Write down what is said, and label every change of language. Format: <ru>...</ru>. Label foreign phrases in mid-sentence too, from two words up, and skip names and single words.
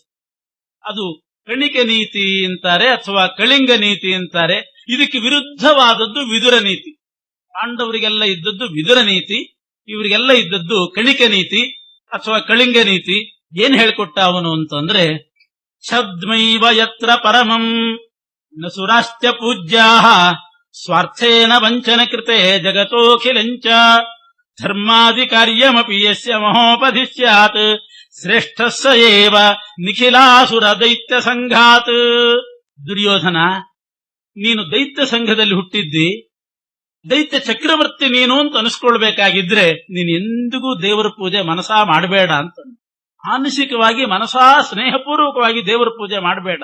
<kn>ಅದು ಕಣಿಕ ನೀತಿ ಅಂತಾರೆ ಅಥವಾ ಕಳಿಂಗ ನೀತಿ ಅಂತಾರೆ. ಇದಕ್ಕೆ ವಿರುದ್ಧವಾದದ್ದು ವಿದುರ ನೀತಿ. ಪಾಂಡವರಿಗೆಲ್ಲ ಇದ್ದದ್ದು ವಿದುರ ನೀತಿ, ಇವರಿಗೆಲ್ಲ ಇದ್ದದ್ದು ಕಣಿಕ ನೀತಿ ಅಥವಾ ಕಳಿಂಗ ನೀತಿ. ಏನ್ ಹೇಳ್ಕೊಟ್ಟ ಅವನು ಅಂತಂದ್ರೆ,</kn> <sa>ಛದ್ಮೈವ ಯತ್ರ ಪರಮಂ ನ ಸುರಾಶ್ಚ ಪೂಜ್ಯಾಃ ಸ್ವಾರ್ಥೇನ ವಂಚನ ಕೃತೆ ಜಗತೋಖಿಲಂಚ ಧರ್ಮಾದಿ ಕಾರ್ಯಮಪಿ ಯಸ್ಯ ಮಹೋಪಧಿ ಸ್ಯಾತ್ ಶ್ರೇಷ್ಠ ಸ ಏವ ನಿಖಿಲಾಸುರ ದೈತ್ಯ ಸಂಘಾತ್.</sa> <kn>ದುರ್ಯೋಧನ, ನೀನು ದೈತ್ಯ ಸಂಘದಲ್ಲಿ ಹುಟ್ಟಿದ್ದಿ, ದೈತ್ಯ ಚಕ್ರವರ್ತಿ ನೀನು ಅಂತ ಅನಿಸ್ಕೊಳ್ಬೇಕಾಗಿದ್ರೆ ನೀನು ಎಂದಿಗೂ ದೇವರ ಪೂಜೆ ಮನಸಾ ಮಾಡಬೇಡ ಅಂತ. ಮಾನಸಿಕವಾಗಿ ಮನಸಾ ಸ್ನೇಹಪೂರ್ವಕವಾಗಿ ದೇವರ ಪೂಜೆ ಮಾಡಬೇಡ.</kn>